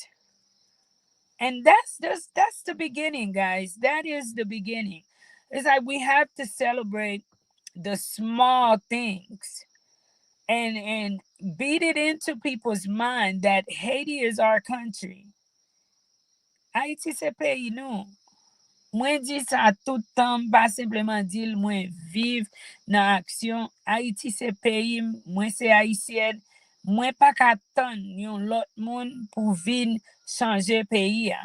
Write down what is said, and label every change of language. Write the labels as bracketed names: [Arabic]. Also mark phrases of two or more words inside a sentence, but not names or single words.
[English] And that's the beginning, guys. That is the beginning. It's like we have to celebrate the small things and beat it into people's mind that Haiti is our country. [Haitian Creole] Haiti se pays nou. Mwen di sa toutan, pa simplement di mwen vive nan aksyon. Haiti se peyi, mwen se Haitien. Mwen pa ka tan yon lot moun pou vin chanje peyi ya.